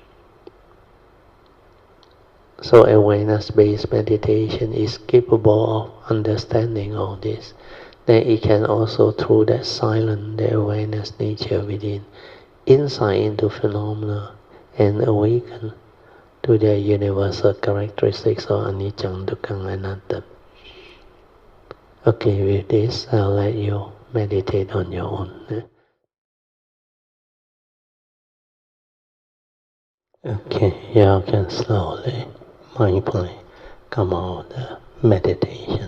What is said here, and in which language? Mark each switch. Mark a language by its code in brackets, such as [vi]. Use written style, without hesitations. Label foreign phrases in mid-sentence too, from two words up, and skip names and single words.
[en] So awareness-based meditation is capable of understanding all this. Then it can also, through that silent, the awareness nature within, insight into phenomena and awaken to their universal characteristics of [pi] anicca, dukkha, anatta. [en] Okay, with this, I'll let you meditate on your own. Okay, you can slowly, mindfully come out of the meditation.